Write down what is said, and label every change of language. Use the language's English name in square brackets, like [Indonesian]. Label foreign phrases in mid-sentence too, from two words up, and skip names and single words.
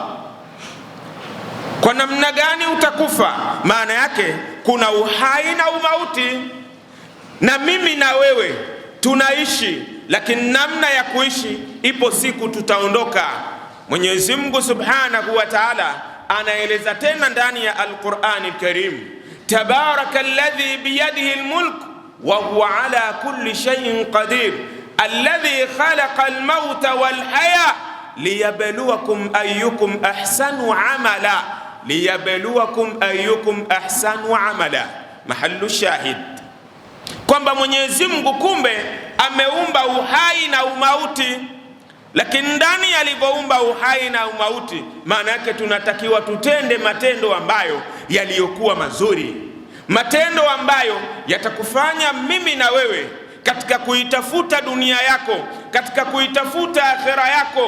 [Swahili] Kwa namna gani utakufa? Maana yake kuna uhai na umauti, na mimi na wewe tunaishi, lakini namna ya kuishi ipo siku tutaondoka. Mwenyezi Mungu Subhanahu wa Ta'ala anaeleza tena ndani ya Al-Qur'ani Al-Karim, [Arabic] تبارك الذي بيده الملك وهو على كل شيء قدير الذي خلق الموت والحياة ليبلوكم أيكم أحسن عملا ليبلوكم أيكم أحسن عملا. محل الشاهد [Swahili] kwamba Mwenyezi Mungu kumbe ameumba uhai na umauti, lakini ndani alivyoumba uhai na umauti, maana yake tunatakiwa tutende matendo ambayo yaliyokuwa mazuri. matendo ambayo yatakufanya mimi na wewe katika kuitafuta dunia yako, katika kuitafuta akhera yako.